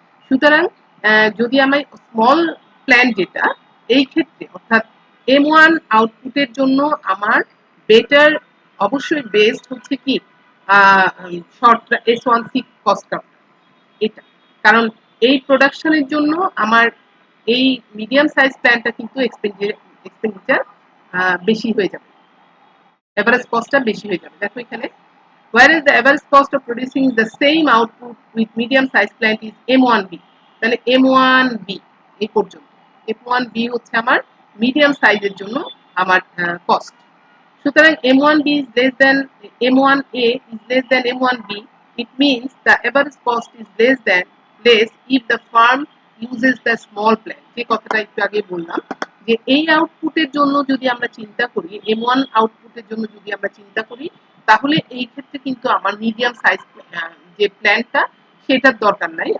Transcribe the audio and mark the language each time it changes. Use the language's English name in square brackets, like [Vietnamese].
[Bangla] সুতরাং যদি আমি স্মল প্ল্যান যেটা, এই ক্ষেত্রে অর্থাৎ M1 আউটপুটের জন্য আমার বেটার, অবশ্যই বেস্ট হচ্ছে কি শর্ট S1C কস্ট কার্ভ, এটা, কারণ এই প্রোডাকশনের জন্য আমার এই মিডিয়াম সাইজ প্ল্যানটা কিন্তু এক্সপেন্ডিচার বেশি হয়ে যাবে, এভারেজ কস্টটা বেশি হয়ে যাবে। দেখো এখানে [English] whereas the average cost of producing the same output with medium size plant is M1B। [Bangla] তাহলে M1B এই পর্যন্ত, M1B হচ্ছে আমার মিডিয়াম সাইজের জন্য আমার কস্ট। সুতরাং [English] M1B is less than M1A is less than M1B, it means the average cost is less if the firm uses the small plant। [Bangla] যে কথাটা একটু আগে বললাম যে এই আউটপুটের জন্য যদি আমরা চিন্তা করি, M1 আউটপুটের জন্য যদি আমরা চিন্তা করি, তাহলে এই ক্ষেত্রে কিন্তু আমার মিডিয়াম সাইজ যে প্ল্যানটা, সেটার দরকার নাই।